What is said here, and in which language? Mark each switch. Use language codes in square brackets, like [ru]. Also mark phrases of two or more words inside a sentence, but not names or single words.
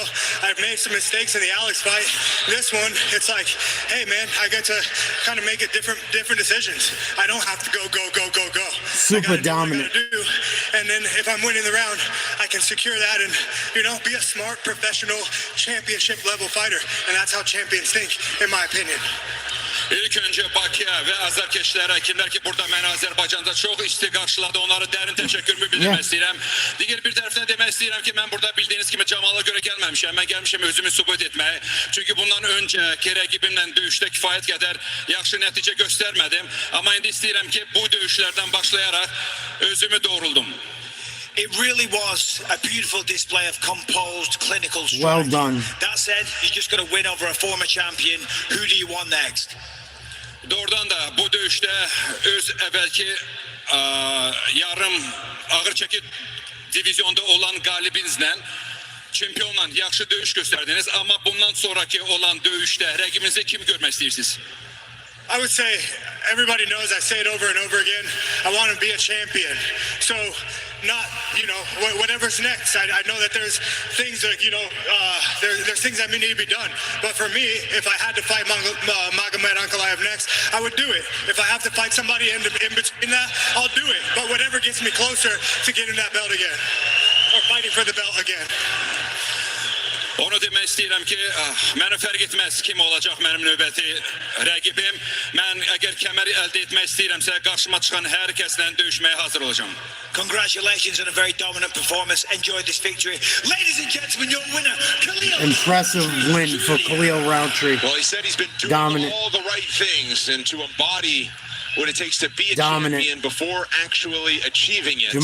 [en] I've made some mistakes in the Alex fight. This one, it's like, hey, man, I get to kind of make it different decisions. I don't have to go. Super dominant. And then if I'm winning the round, I can secure that and, you know, be a smart, professional, championship-level fighter. And that's how champions think, in my opinion. [az] İlk önce Bakıya və azarkeşlərə, kimlər ki burada məni Azərbaycanda çox isti qarşıladı, onlara dərin təşəkkürümü bildirmək istəyirəm. Digər bir tərəfdən demək istəyirəm ki, mən burada bildiyiniz kimi Camala görə gəlməmişəm. Mən gəlmişəm özümü sübut etməyə. Çünki bundan öncəki rəqibimlə döyüşdə kifayət qədər yaxşı nəticə göstərmədim. Amma indi istəyirəm ki, bu döyüşlərdən başlayaraq özümü doğruldum. [en] It really was a beautiful display of composed, clinical strength. Well done. That said, you just got to win over a former champion. Who do you want next? [az] Doğrudan da bu döyüşdə öz əvvəlki yarım ağır çəki divizyonda olan qalibinizlə, çempionla yaxşı döyüş göstərdiniz. Amma bundan sonraki olan döyüşdə rəqibinizi kim görmək istəyirsiniz? [en] I would say, everybody knows I say it over and over again, I want to be a champion. So, not, you know, whatever's next. I know that there's things that, you know, there's things that may need to be done. But for me, if I had to fight Magomed Ankalaev next, I would do it. If I have to fight somebody in between that, I'll do it. But whatever gets me closer to getting that belt again, or fighting for the belt again. [az] Onu demək istəyirəm ki, mənə fərq etməz kim olacaq mənim növbəti rəqibim. Mən əgər kəməri əldə etmək istəyirəmsə, qarşıma çıxan hər kəslə döyüşməyə hazır olacağım. [en] Congratulations on a very dominant performance. Enjoy this victory. Ladies and gentlemen, your winner, Khalil. Impressive win for Khalil Roundtree. Well, he said he's been doing Dominant. all the right things and to embody what it takes to be a Dominant. champion before actually achieving it.